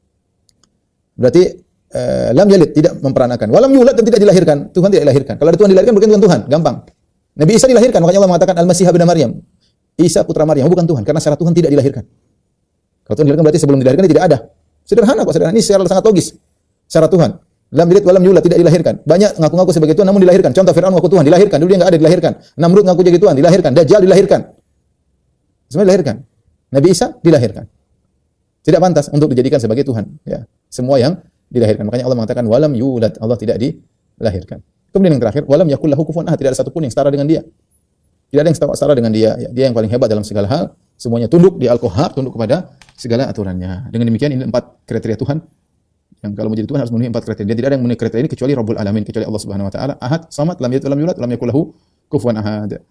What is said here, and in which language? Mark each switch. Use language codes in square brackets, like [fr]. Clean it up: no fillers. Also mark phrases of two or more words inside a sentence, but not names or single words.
[id] Berarti [ar] لم يلد, [id] tidak memperanakan. [ar] ولم يولد, [id] dan tidak dilahirkan. Tuhan tidak dilahirkan. Kalau ada Tuhan dilahirkan bukan Tuhan. Gampang. Nabi Isa dilahirkan, makanya Allah mengatakan Al-Masih ibn Maryam. Isa putra Maryam, bukan Tuhan, karena secara Tuhan tidak dilahirkan. Kalau Tuhan dilahirkan berarti sebelum dilahirkan dia tidak ada. Sederhana kok, sederhana. Ini secara sangat logis. Secara Tuhan. [ar] لم يلد ولم يولد, [id] tidak dilahirkan. Banyak ngaku-ngaku sebagai Tuhan namun dilahirkan. Contoh Firaun ngaku Tuhan, dilahirkan. Dulu dia enggak ada, dilahirkan. Namrud ngaku jadi Tuhan, dilahirkan. Dajjal dilahirkan. Semua dilahirkan. Nabi Isa dilahirkan. Tidak pantas untuk dijadikan sebagai Tuhan, ya. Semua yang dilahirkan. Makanya Allah mengatakan [ar] ولم يولد, [id] Allah tidak dilahirkan. Kemudian yang terakhir, [ar] ولم يكن له كفوا أحد, [id] tidak ada satupun yang setara dengan dia. Tidak ada yang setara dengan dia. Ya, dia yang paling hebat dalam segala hal. Semuanya tunduk di Al-Qahhar, tunduk kepada segala aturannya. Dengan demikian ini 4 kriteria Tuhan. Yang kalau menjadi Tuhan harus memenuhi 4 kriteria. Dia tidak ada yang memenuhi kriteria ini kecuali [ar] رب العالمين, [id] kecuali Allah [ar] سبحانه وتعالى. أحد صمد لم يلد ولم يولد لم يكن له كفوا أحد.